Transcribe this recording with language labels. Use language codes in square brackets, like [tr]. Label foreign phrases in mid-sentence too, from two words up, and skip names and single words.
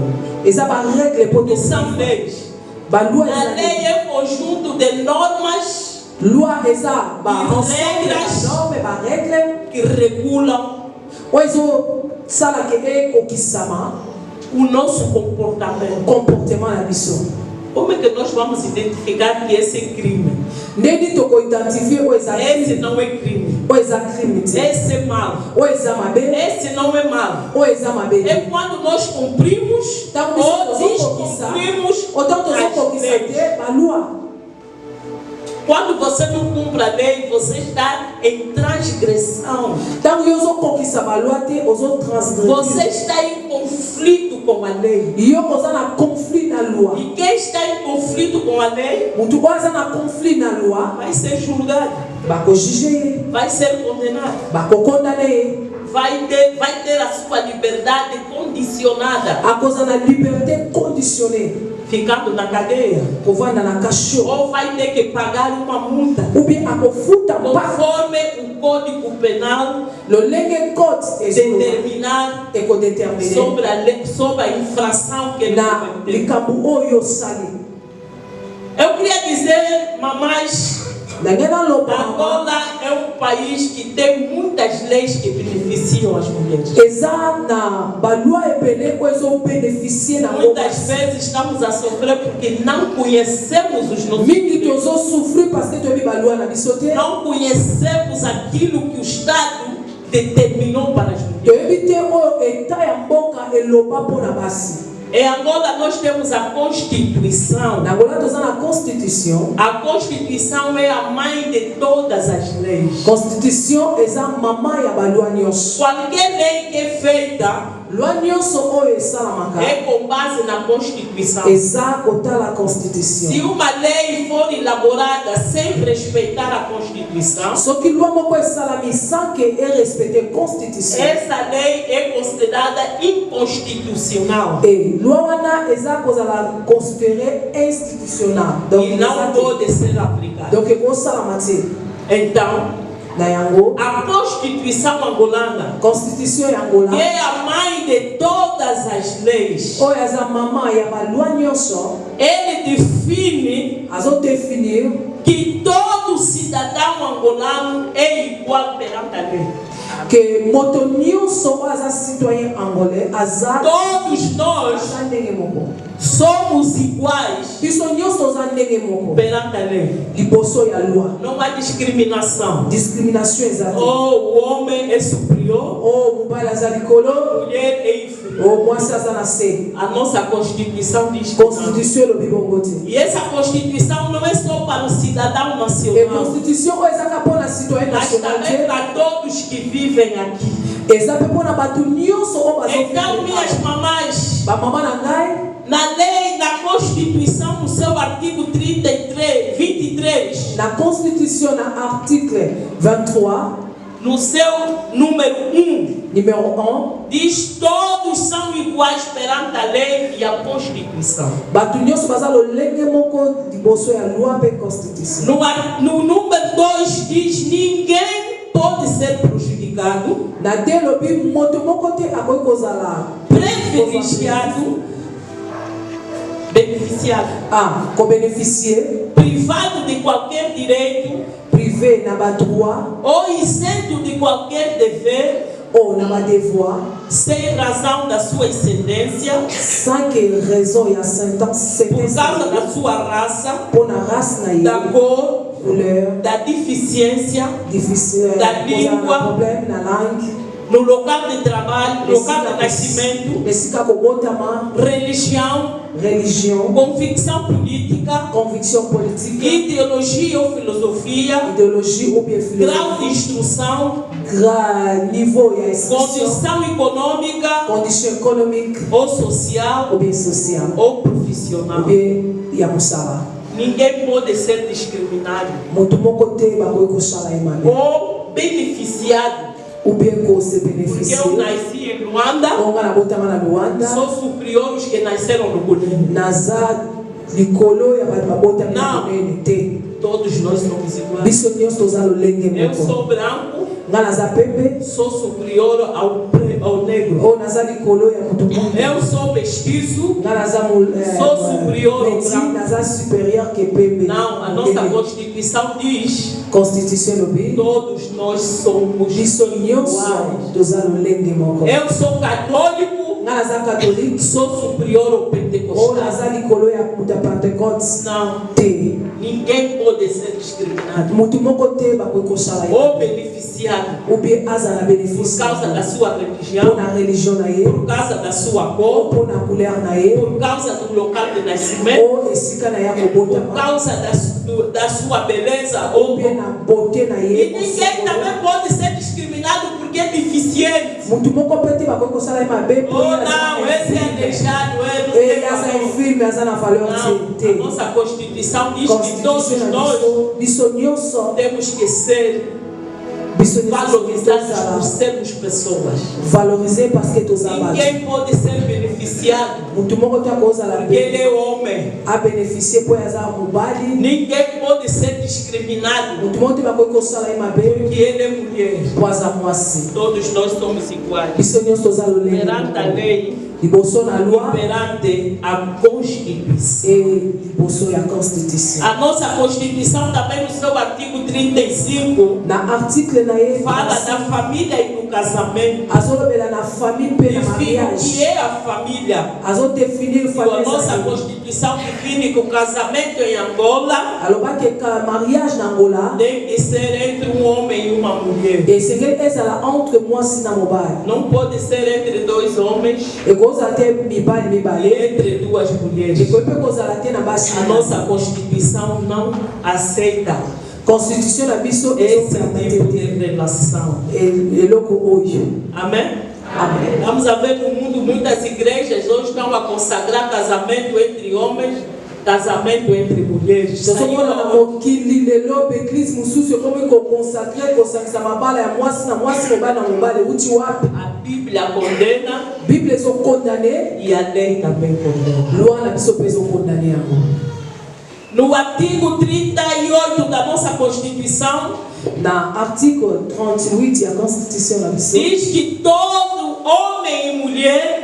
[ln] Eza ba règle po [pt] E são leis. [ln] ba loi [pt] A lei [ln] ezali. [pt] é um conjunto de normas [ln] Loi eza ba [pt] E [ln] ensemble [pt] regras. [ln] ba norme ba règle. [pt] que regulam [ln] Oyo ezosala ke ekokisama [pt] o nosso comportamento. [ln] comportement na biso. [pt] Como é que nós vamos identificar que esse é crime? [ln] Ndeni tokoidentifie oyo eza [pt] Esse [ln] crime. [pt] não é crime. [ln] Oyo eza crime te. [pt] Esse é mal. [ln] Oyo eza mabe. [pt] Esse não é mal. [ln] Oyo eza mabe [pt] É [ln] te. [pt] quando nós cumprimos [ln] Ntango biso [pt] ou [ln] tozokokisa. [pt] descumprimos [ln] Otango [pt] as [ln] tozokokisa [pt] leis. [ln] te ba loi. [pt] Quando você não cumpre a lei, você está em transgressão. [ln] Ntango yo ozokokisa ba loi te [pt] Você [ln] ozotransgredir. [pt] está em conflito com a lei. [ln] Yo oza na conflit na loi. [pt] E quem está em conflito com a lei [ln] Mutu oyo aza na conflit na loi [pt] vai ser julgado, [ln] bakojuge ye, [pt] vai ser condenado, [ln] bakokondane ye, [pt] vai ter a sua liberdade condicionada, [ln] akoza na [fr] liberté conditionnée, [pt] ficando na cadeia. [ln] kovanda na kasho, [pt] Ou vai ter que pagar uma multa, [fr] ou bien [ln] akofuta mpaka [pt] conforme o Código Penal [ln] lolenge code ezoloba [pt] determinar [ln] ekodetermine [pt] sobre a lei, sobre a infração que ele [ln] na [pt] cometeu. [ln] likambo oyo osali. [pt] Eu queria dizer, mamães, [ln] Ndenge naloba mama, [pt] Angola é um país que tem muitas leis que beneficiam as mulheres. [ln] eza na baloi ebele oyo ezobénéficie na [pt] Muitas [ln] ngoma. [pt] vezes estamos a sofrer porque não conhecemos os nossos [ln] Mingi [pt] direitos. [ln] tozosouffrir [fr] parce que [ln] toyebi baloi na biso te, [pt] Não conhecemos aquilo que o Estado determinou para as mulheres. [ln] toyebi te oyo eta ya mboka eloba mpo na basi. [pt] Em Angola nós temos a Constituição. [ln] Na Angola toza na constitution. [pt] A Constituição é a mãe de todas as leis. [ln] Constitution eza mama ya baloi nyonso. [pt] Qualquer lei que é feita [ln] Loi nyonso oyo esalamaka [pt] é com base na Constituição. [ln] eza kotala [pt] Se [ln] constitution. [pt] uma lei for elaborada sem respeitar a Constituição, [ln] Soki loi moko esalami [fr] sans ke [ln] erespecte constitution, [pt] essa lei é considerada inconstitucional [ln] e loi wana eza kozala [fr] considéré institutionnel. [ln] Donc [pt] e não [ln] eza te. [pt] pode ser aplicada. [ln] Donc ekosalama te. [pt] Então, [ln] Na yango [pt] a Constituição angolana, [ln] constitution ya [pt] que [ln] Angola [pt] é a mãe de todas as leis, [ln] oyo eza mama ya baloi nyonso [pt] ele define [ln] azodefinir [pt] que todo cidadão angolano é igual perante a lei. [ln] ke moto nyonso oyo aza [fr] citoyen angolais [ln] aza [pt] Todos nós [ln] aza ndenge moko. [pt] somos iguais [ln] Biso nyonso toza ndenge moko [pt] perante a lei. [ln] liboso ya loi. [pt] Não há discriminação. [ln] Discrimination eza te. [pt] Ou o homem é superior, [ln] O mobali aza likolo, [pt] mulher é inferior. [ln] o mwasi aza na se. [pt] A nossa Constituição diz que não. [ln] Constitution elobi bongo te. [pt] E essa Constituição não é só para o cidadão [ln] E [pt] nacional, [ln] constitution oyo ezaka mpo na citoyen [pt] mas [ln] national [pt] também [ln] te, [pt] para todos que vivem aqui. [ln] eza mpe mpo na bato nyonso oyo [pt] Então, minhas [ln] bazofika. [pt] mamães, [ln] Bamama na ngai, [pt] na lei, na Constituição, no seu artigo 23, [ln] na constitution na article 23, [pt] no seu número 1, [ln] numéro 1, [pt] diz: todos são iguais perante a lei e a Constituição. [ln] bato nyonso baza lolenge moko liboso ya loi mpe constitution. [pt] No número 2 diz: ninguém pode ser prejudicado, [ln] Na te elobi moto moko te akoki kozala [pt] privilegiado, beneficiado, [ln] kobénéficier, [pt] privado de qualquer direito [ln] privé na badroit [pt] ou isento de qualquer dever, [ln] ou na badevoir, [pt] sem razão da sua ascendência, [fr] sans que raison [pt] ya sentence por causa sentença da sua raça, [ln] mpo na race na [pt] da [ln] ye, [pt] cor, [ln] couleur, [pt] da deficiência, [ln] difficile, [pt] da língua, [ln] problème na langue, [pt] no local de trabalho, local de nascimento, [ln] mesika kobotama, [pt] religião, [ln] religion, [pt] convicção política, [fr] conviction politique, [pt] ideologia ou filosofia, [fr] idéologie ou bien [pt] grau de [fr] philosophie, [pt] instrução, [fr] niveau et instruction, [pt] condição econômica [fr] condition économique [pt] ou social [fr] ou bien sociale, [pt] ou [ln] ou [pt] profissional. [ln] bien ya mosala. [pt] Ninguém pode ser discriminado [ln] Moto moko te bakoki kosala ye mabe, [pt] ou beneficiado. [fr] ou bien [ln] kose [pt] Porque [ln] bénéficier. [pt] eu nasci em Luanda, [ln] Onga na botama na Luanda, [pt] sou superior aos que nasceram no Golem. [ln] naza likolo ya bato babotami na [pt] Não. [ln] monene te. [pt] Todos nós somos iguais. [ln] Biso nyonso toza lolenge [pt] Eu [ln] moko. [pt] sou branco, [ln] Nga naza pembe, [pt] sou superior ao negro. [ln] o naza likolo ya moto mwindu. [pt] Eu sou mestiço, [ln] Nga naza [pt] Sou superior ao [ln] meti, [pt] branco. [ln] naza [pt] superior que [ln] pembe. [pt] não, a nossa Constituição diz: [ln] Constitution lobi, [pt] todos nós somos [ln] biso nyonso [pt] iguais. [ln] toza lolenge moko. [pt] Eu sou católico, [ln] Nga naza catholique, [pt] sou superior ao [ln] o [pt] pentecostal. [ln] naza likolo ya moto ya Pentecote [pt] Não, [ln] te. [pt] ninguém pode ser discriminado [ln] Moto moko te bakoki kosala ye, [pt] ou beneficiado [fr] ou bien [ln] aza na [pt] por [ln] bénéfice [pt] causa da sua [ln] mpo [pt] religião, [ln] na religion na ye, [pt] por causa da sua [ln] ou [pt] cor, [ln] mpo na couleur na ye, [pt] por causa do local de nascimento, [ln] ou esika na ye [pt] por [ln] kobotama, [pt] causa da sua beleza ou [ln] ou bien na beauté na [pt] E [ln] ye. [pt] ninguém também pode ser discriminado porque é deficiente. [ln] Moto moko mpe te bakoki kosala ye mabe mpo [pt] Ou [ln] ye [pt] não, esse é aleijado, ele não ele tem [ln] aza [pt] valor. [ln] infirme, aza na valeur [pt] Não, [ln] te. [pt] a nossa Constituição diz que todos [ln] Constitution na [pt] nós [ln] biso nyonso, [pt] temos que ser [ln] biso nyonso [pt] valorizados por [ln] tozala [pt] sermos pessoas. [ln] valoriser [fr] parce que [ln] toza bato. [pt] Ninguém pode ser beneficiado [ln] Moto moko te akozala [pt] porque ele [ln] pe [pt] é homem. [ln] abénéficie mpo ye aza mobali. [pt] Ninguém pode ser discriminado [ln] Moto moko te bakoki kosala ye mabe [pt] porque ele é mulher. [ln] mpo aza mwasi. [pt] Todos nós somos iguais. [ln] Biso nyonso toza lolenge [pt] Perante a [ln] moko. [pt] lei [ln] Liboso na [pt] e [ln] loi [pt] perante a Constituição. [ln] e liboso ya constitution. [pt] A nossa Constituição também no seu artigo 35 [ln] Na article na ye [pt] fala da família e do casamento. [ln] azolobela na famille mpe na [pt] Define o que [ln] mariage, [pt] é a família. [ln] azodefinir [pt] A [ln] famille [pt] nossa [ln] ezali. [pt] Constituição define que o casamento em Angola [ln] alobaki ka mariage na Angola [pt] tem que ser entre um homem e uma mulher. [ln] esengeli ezala entre mwasi na mobali, [pt] Não pode ser entre dois homens [ln] ekozala te mibali [pt] e [ln] mibale, [pt] entre duas mulheres. [ln] ekoki mpe kozala te na basi [pt] A [ln] na [pt] nossa [ln] basi. [pt] Constituição não aceita [ln] Constitution na biso [pt] esse [ln] ezopermete [pt] tipo [ln] te [pt] de relação. [ln] eloko oyo. [pt] Amém? [ln] Amen. [pt] Vamos a ver no mundo muitas igrejas hoje estão a consagrar casamento entre homens, casamento entre mulheres. [ln] tozomona na mokili lelo baeglise mosusu ekomi kokonsakre kosakisa mabala ya mwasi na mwasi, mobali na mobali euti wapi? [pt] A Bíblia condena [ln] Bible ezokondane, [pt] e a lei também condena. [ln] loi na biso mpe ezokondane yango. [pt] No artigo 38 da nossa Constituição, [ln] Na article 38 ya constitution na biso, [pt] diz que todo homem e mulher